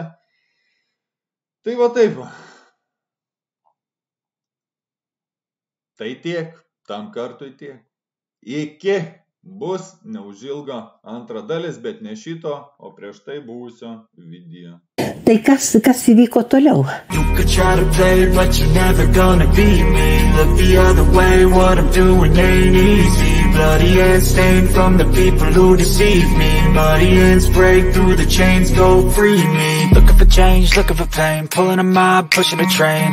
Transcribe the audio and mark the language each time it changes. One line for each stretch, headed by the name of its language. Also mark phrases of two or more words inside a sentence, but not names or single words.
Lithuanian: Tai va taip. Tai tiek, tam kartui tiek. Iki bus neužilgo antra dalis, bet ne šito, o prieš tai buvusio video. Tai kas įvyko toliau?
English: You could try to play, but you're never gonna beat me. Look the other way, what I'm doing ain't easy. Bloody hands stained from the people who deceive me. Muddy hands break through the chains, go free me. Looking for change, looking for pain. Pulling a mob, pushing a train.